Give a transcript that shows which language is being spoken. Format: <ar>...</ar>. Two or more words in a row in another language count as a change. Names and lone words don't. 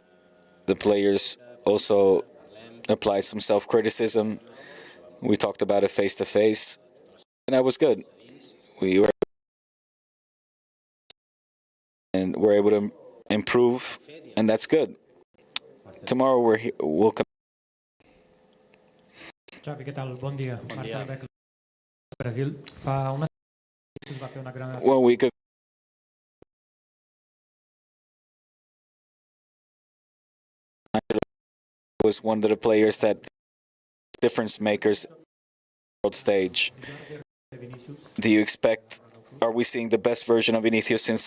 <en>The players also applied some self-criticism. We talked about it face to face, and that was good. We were able to improve, and that's good. Tomorrow we'll come.</en> <ca>Xavi, què tal? Bon dia. Marcel Beck, Brasil. Fa una setmana es va fer una gran...</ca> <en>1 week ago, was one of the players that difference makers on the world stage. Do you expect, are we seeing the best version of Vinicius since?</en>